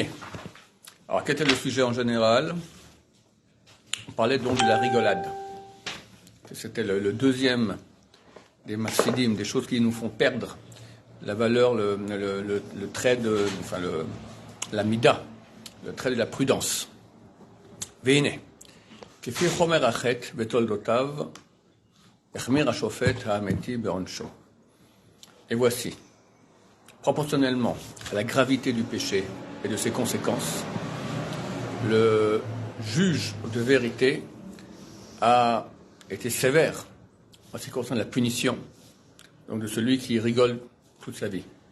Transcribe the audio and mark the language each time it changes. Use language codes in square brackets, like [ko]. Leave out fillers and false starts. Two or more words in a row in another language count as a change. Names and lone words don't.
[fr] Alors, quel était le sujet en général? On parlait donc de la rigolade. C'était le deuxième des massidim, des choses qui nous font perdre la valeur, le trait de, enfin la mida, le trait de la prudence. [he] והנה כפי חומר החטא בתולדותיו החמיר השופט האמתי בעונשו. [fr] Et voici, proportionnellement à la gravité du péché et de ses conséquences, le juge de vérité a été sévère en ce qui concerne la punition, donc de celui qui rigole toute sa vie.